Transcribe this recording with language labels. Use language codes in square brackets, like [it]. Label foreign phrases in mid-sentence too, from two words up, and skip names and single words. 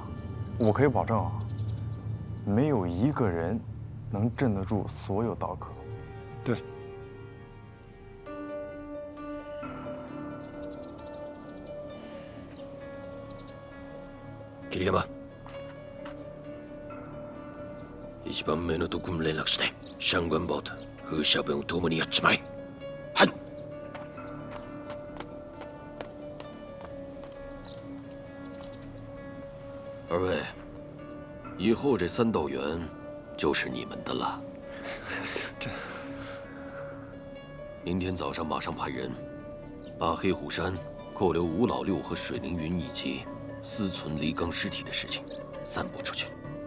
[zh] 我可以保证啊，没有一个人能镇得住所有刀客。对。 [ja] 桐山、一番目のとこに連絡して、上官豹と風車弁を共にやっちまえ。はい。 [zh] 二位，以后这三道园就是你们的了。这，明天早上马上派人把黑虎山扣留吴老六和水凌云以及私存黎刚尸体的事情散布出去。